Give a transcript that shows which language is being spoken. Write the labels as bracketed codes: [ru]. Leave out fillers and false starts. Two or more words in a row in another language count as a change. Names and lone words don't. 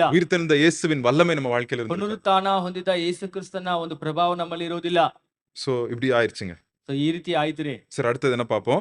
[ta] உயிர்த்தெழுந்த இயேசுவின் வல்லமை நம்ம வாழ்க்கையில இருந்திருக்காது. [kn] ಪುನರುತ್ಥಾನ ಹೊಂದಿದ ಯೇಸು ಕ್ರಿಸ್ತನ ಒಂದು ಪ್ರಭಾವ ನಮ್ಮಲ್ಲಿ ಇರೋದಿಲ್ಲ. [ta] சோ இப்படி ஆயிருச்சுங்க. [kn] ಈ ರೀತಿ ಆಯ್ತು ರೀ. [ta] சரி, அடுத்தது என்ன பார்ப்போம்?